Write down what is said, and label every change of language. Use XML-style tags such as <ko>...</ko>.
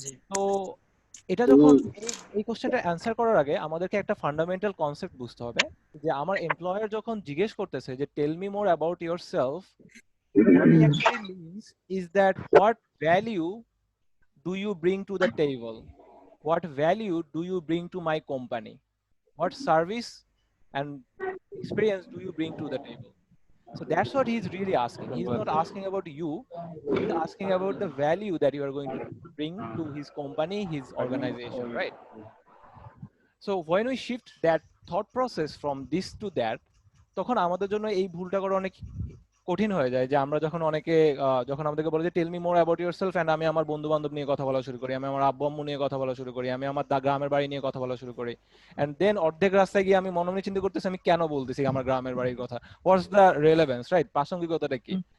<bn>তো এটা যখন এই কোশ্চেনটা অ্যান্সার করার আগে আমাদেরকে একটা ফান্ডামেন্টাল কনসেপ্ট বুঝতে হবে যে আমার এমপ্লয়ার যখন জিজ্ঞেস করতেছে যে</bn> <en>Tell me more about yourself, what he actually means is that what value do you bring to the table? What value do you bring to my company? What service and experience do you bring to the table? So that's what he's really asking. He's not asking about you. He's asking about the value that you are going to bring to his company, his organization, right? So when we shift that thought process from this to that,</en> <bn>তখন আমাদের জন্য এই ভুলটা করা অনেক কঠিন হয়ে যায় যে আমরা যখন অনেকে যখন আমাদেরকে বলে যে</bn> <en>tell me more about yourself,</en> <bn>and আমি আমার বন্ধু বান্ধব নিয়ে কথা বলা শুরু করি, আমি আমার আব্বু আম্মু নিয়ে কথা বলা শুরু করি, আমি আমার গ্রামের বাড়ি নিয়ে কথা বলা শুরু করি, এন্ড দেন অর্ধেক রাস্তায় গিয়ে আমি মনে মনে চিন্তা করতেছি আমি কেন বলতেছি আমার গ্রামের বাড়ির কথা,</bn> <en>what's the relevance,</en> <bn>রাইট? প্রাসঙ্গিকতাটা কি?</bn>